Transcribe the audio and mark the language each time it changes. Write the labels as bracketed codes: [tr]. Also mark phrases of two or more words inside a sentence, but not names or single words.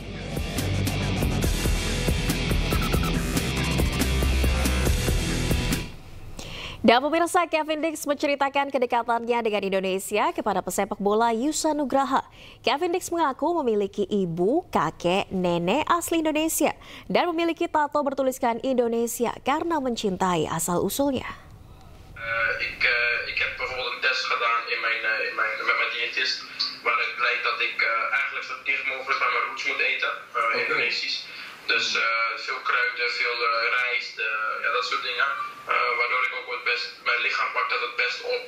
[id] Dan pemirsa, Kevin Dix menceritakan kedekatannya dengan Indonesia kepada pesepak bola Yusa Nugraha. Kevin Dix mengaku memiliki ibu, kakek, nenek asli Indonesia dan memiliki tato bertuliskan Indonesia karena mencintai asal-usulnya. [nl] Ik heb bijvoorbeeld een test gedaan met mijn diëtist, waaruit blijkt dat ik eigenlijk zo dicht mogelijk bij mijn roots moet eten, Indonesisch. Dus veel kruiden, veel rijst, ja, dat soort dingen. Waardoor ik ook het best, mijn lichaam pakt dat het best op.